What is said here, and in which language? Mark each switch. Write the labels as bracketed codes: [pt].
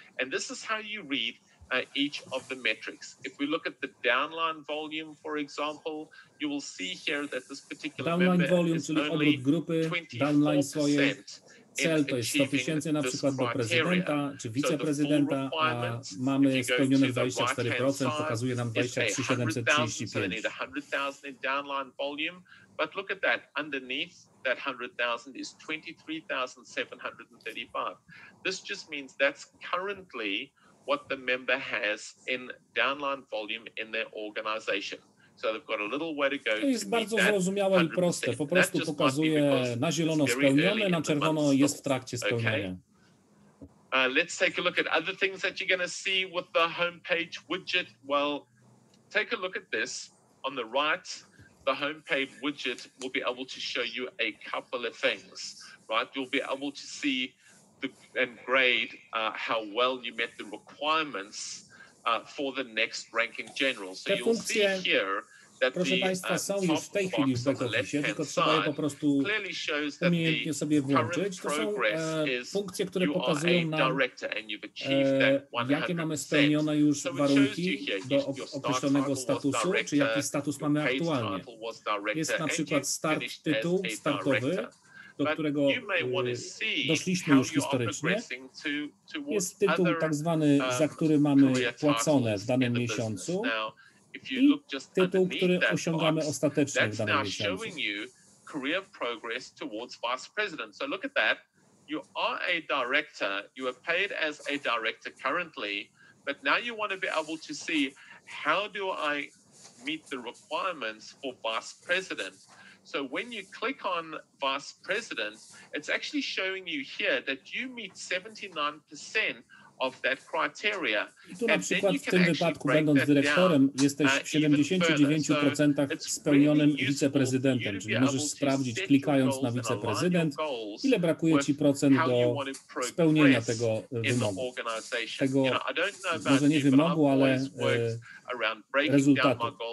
[en] And this is how you read each of the metrics. If we look at the downline volume, for example, you will see here that this particular [pl] downline volume, czyli obrót grupy, downline swoje. Cel to jest 100 000 na przykład do prezydenta czy wiceprezydenta, a mamy spełnionych 24%, pokazuje nam 23 735. [en] But look at that, underneath that 100,000 is 23,735. This just means that's currently what the member has in downline volume in their organization. So they've got a little way to go. [pl] To jest bardzo zrozumiałe i proste. Po prostu pokazuje na zielono spełnione, na czerwono jest w trakcie spełniania. [en] Let's take a look at other things that you're going to see with the homepage widget. Well, take a look at this. On the right, the homepage widget will be able to show you a couple of things, right? You'll be able to see and grade how well you met the requirements for the next ranking general. So you'll see here that [pl] proszę Państwa, są już w tej chwili w back-office, tylko trzeba je po prostu umiejętnie sobie włączyć. To są funkcje, które pokazują nam, jakie mamy spełnione już warunki do określonego statusu, czy jaki status mamy aktualnie. Jest na przykład start tytuł startowy, do którego doszliśmy już historycznie. Jest tytuł tak zwany, za który mamy płacone w danym miesiącu i tytuł, który osiągamy ostatecznie w danym miesiącu. [en] Career progress towards vice president. So look at that. You are a director. You are paid as a director currently, but now you want to be able to see how do I meet the requirements for vice president. So when you click on vice president, it's actually showing you here that you meet 79% of that criteria. [pl] I tu na przykład w tym wypadku, będąc dyrektorem, jesteś w 79% spełnionym wiceprezydentem, czyli możesz sprawdzić, klikając na wiceprezydent, ile brakuje Ci procent do spełnienia tego wymogu. Tego, może nie wymogu, ale rezultatu.